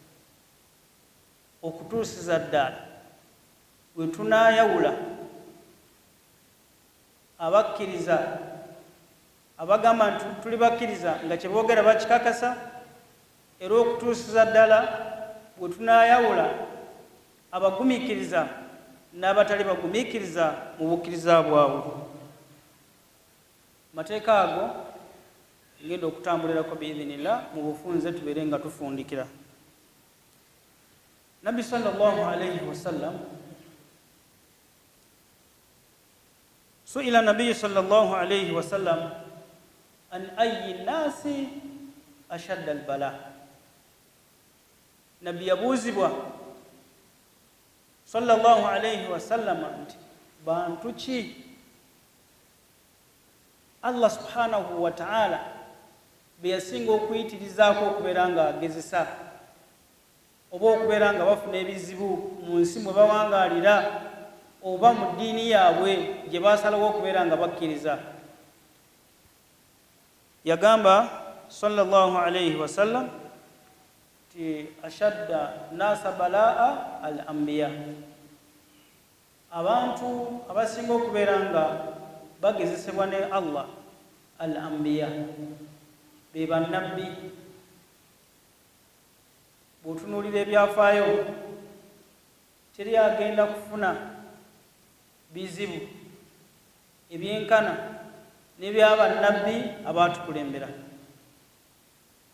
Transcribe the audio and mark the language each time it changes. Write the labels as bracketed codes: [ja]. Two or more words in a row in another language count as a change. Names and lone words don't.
[lg] okutuusiza ddala bwe tunaayawula abakkiriza abagamba nti tuli bakkiriza nga kye boogera bakikakasa, era okutuusiza ddala bwe tunaayawula abagumiikiriza n'abatali bagumiikiriza mu bukkiriza bwabwe. Mateeka ago ngenda okutambulirako biidhinillah mu bufunze tubeere nga tufundikira. [ar] Nabbi صلى الله عليه وسلم سئل النبي صلى الله عليه وسلم عن أي الناس أشد البلاء. [lg] Nabbi yabuuzibwa [ar] صلى الله عليه وسلم [lg] nti bantu ki [ar] الله سبحانه وتعالى [lg] be yasinga okuyitirizaako okubeera nga agezesa oba okubeera nga bafuna ebizibu mu nsi mwe bawangaalira oba mu ddiini yaabwe gye baasalawo okubeera nga bakkiriza. [ar] Yagamba صلى الله عليه وسلم ti أشد الناس بلاء الأنبياء, [lg] abantu abasinga okubeera nga bagezesebwa ne Allah [ar] الأنبياء [lg] be bannabbi. Bw'otunuulira ebyafaayo teri agenda kufuna bizibu ebyenkana n'ebyabannabbi abaatukulembera.